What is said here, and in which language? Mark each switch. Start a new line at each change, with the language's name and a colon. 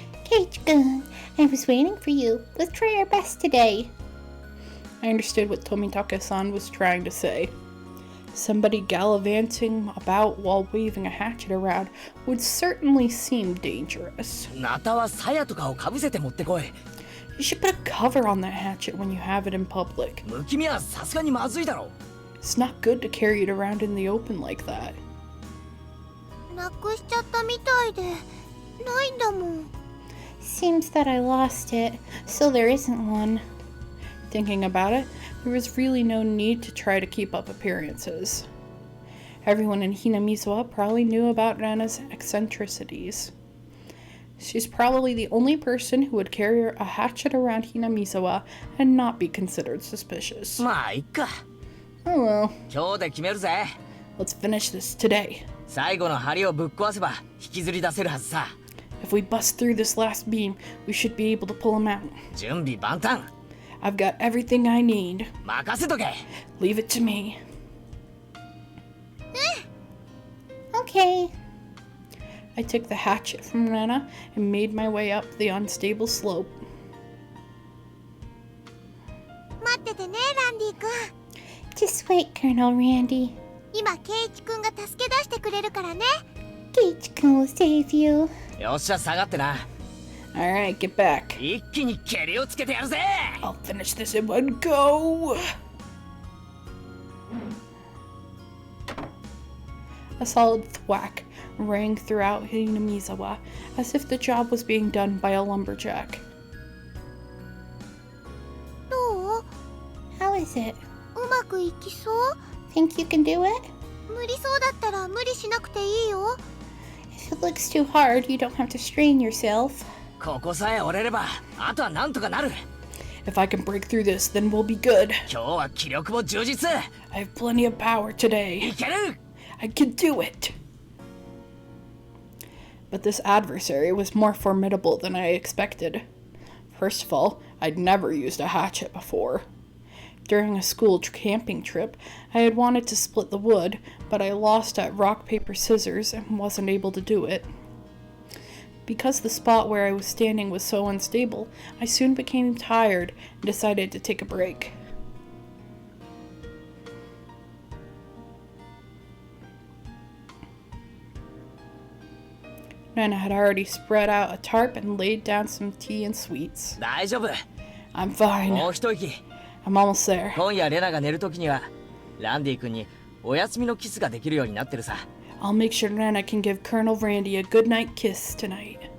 English: Keiichi-kun, I was waiting for you. Let's try our best today. I understood what Tomitake-san was trying to say. Somebody gallivanting about while waving a hatchet around would certainly seem dangerous.
Japanese: ナタは鞘とかをかぶせて持ってこい。
English: You should put a cover on that hatchet when you have it in public.
Japanese: 無気味はさすがにまずいだろう。
English: It's not good to carry it around in the open like that.
Japanese: なくしちゃったみたいで、ないんだもん。
English: Seems that I lost it, so there isn't one. Thinking about it, there was really no need to try to keep up appearances. Everyone in Hinamizawa probably knew about Rana's eccentricities. She's probably the only person who would carry a hatchet around Hinamizawa and not be considered suspicious.
Japanese: まあいっか。
English: Oh well,
Japanese: 今日で決めるぜ。
English: let's finish this today.
Japanese: 最後の針をぶっ壊せば引きずり出せるはずさ。
English: If we bust through this last beam, we should be able to pull him out.
Japanese: 準備万端。
English: I've got everything I need.
Japanese: 任せとけ。
English: Leave it to me. Okay. I took the hatchet from Rana and made my way up the unstable slope.
Japanese: 待っててね、ランディ君。
English: Just wait, Colonel Randy.
Japanese: 今、ケイイチ君が助け出してくれるからね。
English: ケイイチ君 will save you.
Japanese: よっしゃ下がってな。
English: Alright, get back.
Japanese: 一気に蹴りをつけてやるぜ。
English: I'll finish this in one go. A solid thwack rang throughout Hinamizawa, as if the job was being done by a lumberjack.
Japanese: どう？
English: How is it?
Japanese: ううまくいきそう？
English: Think you can do it?
Japanese: 無理そうだったら無理しなくていいよ。
English: If it looks too hard, you don't have to strain yourself.
Japanese: ここさえ折れればあとはなんとかなる。
English: If I can break through this, then we'll be good.
Japanese: 今日は気力も充実。
English: I have plenty of power today.
Japanese: いける。
English: I can do it! But this adversary was more formidable than I expected. First of all, I'd never used a hatchet before. During a school camping trip, I had wanted to split the wood, but I lost at rock, paper, scissors and wasn't able to do it. Because the spot where I was standing was so unstable, I soon became tired and decided to take a break. Nana had already spread out a tarp and laid down some tea and sweets.
Japanese: 大丈夫。
English: I'm fine.
Japanese: もう一息。
English: I'm almost there.
Japanese: 今夜レナが寝るときにはランディ君にお休みのキスができるようになってるさ。
English: I'll make sure Nana can give Colonel Randy a goodnight kiss tonight.